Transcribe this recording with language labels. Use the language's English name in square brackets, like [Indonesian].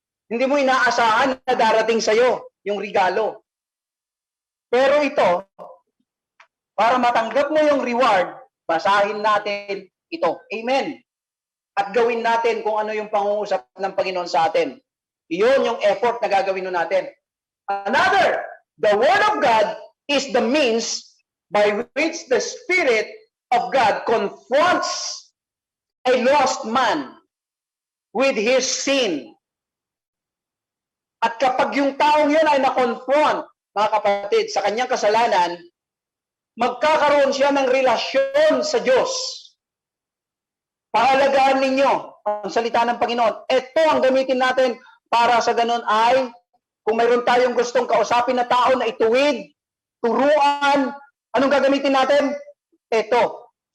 [Filipino] Hindi mo inaasahan na darating sa'yo yung regalo. Pero ito, para matanggap mo yung reward, basahin natin ito. Amen. At gawin natin kung ano yung pangungusap ng Panginoon sa atin. Iyon yung effort na gagawin natin. [English] Another, the Word of God is the means by which the Spirit of God confronts a lost man with his sin. [Filipino] At kapag yung taong yun ay na-confront, mga kapatid, sa kanyang kasalanan, magkakaroon siya ng relasyon sa Diyos. Pahalagahan ninyo ang salita ng Panginoon. Ito ang gamitin natin para sa ganun ay, kung mayroon tayong gustong kausapin na tao na ituwid, turuan, anong gagamitin natin? Ito.